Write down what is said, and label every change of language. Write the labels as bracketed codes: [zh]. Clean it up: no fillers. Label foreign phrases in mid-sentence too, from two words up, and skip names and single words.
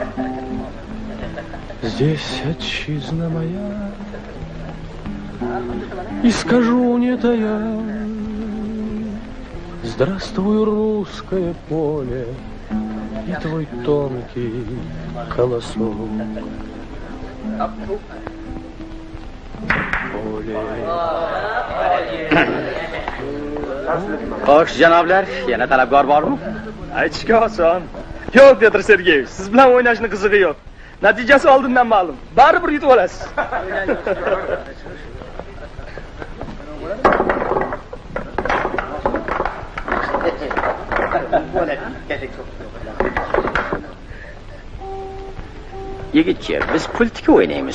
[ru] Здесь отчизна моя, и скажу не тая: здравствуй, русское поле, и твой тонкий колосок. Ой, поле. [uz] Xo'sh, janoblar, yana talabgor bormi? Aytishga oson. Yo'q, Petr Sergeyevich, siz bilan o'ynashning qizig'i yo'q. Natijasi oldindan ma'lum. Baribir yutib olasiz. Yigitchi, biz pultiki o'ynaymiz.